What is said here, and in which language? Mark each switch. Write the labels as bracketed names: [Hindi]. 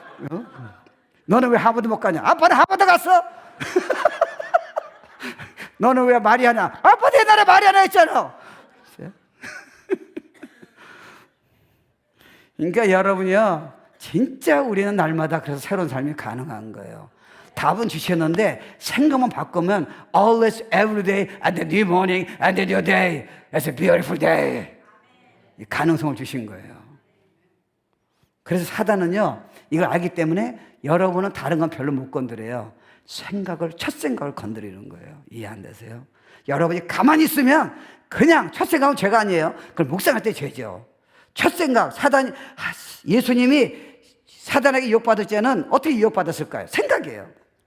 [Korean] 어? 너는 왜 하버드 못 가냐? 아빠는 하버드 갔어. 너는 왜 마리아나? 아빠도 옛날에 마리아나 했잖아. 그러니까 여러분이요, 진짜 우리는 날마다 그래서 새로운 삶이 가능한 거예요. 답은 주셨는데 생각만 바꾸면 [English] always, every day, and the new morning, and the new day. It's a beautiful day. [Korean] 가능성을 주신 거예요. 그래서 사단은요, 이걸 알기 때문에 여러분은 다른 건 별로 못 건드려요. 첫 생각을 건드리는 거예요. 이해 안 되세요? 여러분이 가만히 있으면 그냥 첫 생각은 죄가 아니에요. 그걸 묵상할 때 죄죠. 첫 생각, 예수님이 사단에게 유혹받을 때는 어떻게 유혹받았을까요? 생각이에요.